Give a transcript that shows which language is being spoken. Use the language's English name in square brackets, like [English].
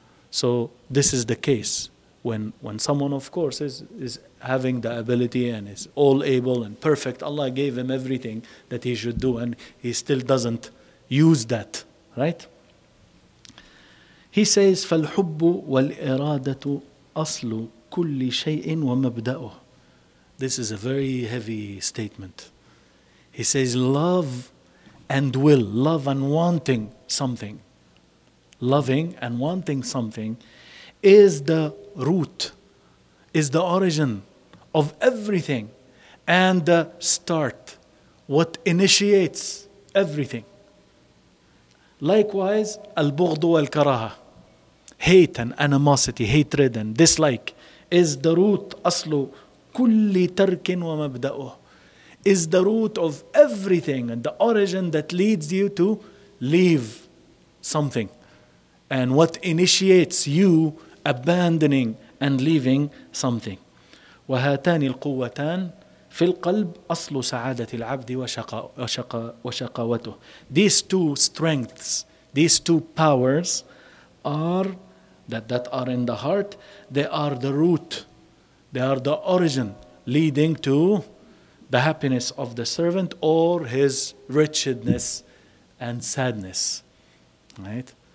[English] So this is the case when someone, of course, is having the ability and is all able and perfect. Allah gave him everything that he should do, and he still doesn't use that, right? He says, [Arabic] فَالْحُبُّ وَالْإِرَادَةُ أَصْلُ كُلِّ شَيْءٍ وَمَبْدَأُهُ. [English] This is a very heavy statement. He says, love and will, love and wanting something, loving and wanting something is the root, is the origin of everything, and the start, what initiates everything. Likewise, [Arabic] al-bughd wal-karaha, [English] hate and animosity, hatred and dislike, is the root, [Arabic] aslu kulli tarkin wa mabda'uh, [English] is the root of everything and the origin that leads you to leave something, and what initiates you abandoning and leaving something. [Arabic] وهاتان القوتان في القلب أصل سعادة العبد وشقاوته. [English] These two strengths, these two powers are that are in the heart. They are the root, they are the origin leading to the happiness of the servant or his wretchedness and sadness. Right?